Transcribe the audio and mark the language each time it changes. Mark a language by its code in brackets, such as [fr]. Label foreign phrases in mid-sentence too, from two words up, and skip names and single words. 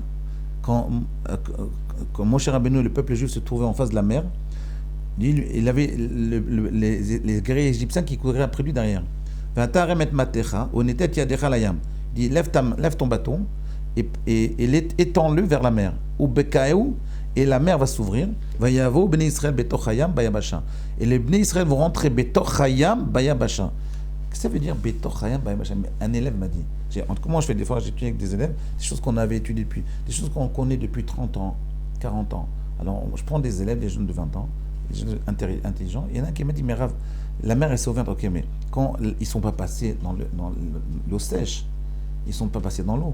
[fr] Quand Moshe Rabbeinu et le peuple juif se trouvaient en face de la mer, il avait les guerriers égyptiens qui couraient après lui derrière. [he] ואתה הרם את מטך ונטה את ידך לים. [fr] Il dit lève ton bâton et étends-le vers la mer. [he] ובקעהו, [fr] et la mer va s'ouvrir. [he] ויבואו בני ישראל בתוך הים ביבשה. [fr] Et les [he] בני ישראל [fr] vont rentrer [he] בתוך הים ביבשה. [fr] Qu'est-ce que ça veut dire [he] בתוך הים ביבשה? [fr] Un élève m'a dit. Comment je fais des fois, j'étudie avec des élèves, des choses qu'on avait étudiées depuis, des choses qu'on connaît depuis 30 ans, 40 ans. Alors, je prends des élèves, des jeunes de 20 ans, des jeunes intelligents. Il y en a un qui m'a dit, mais Rav, la mer elle s'est ouverte, ok, mais quand ils ne sont pas passés dans l'eau sèche, ils ne sont pas passés dans l'eau.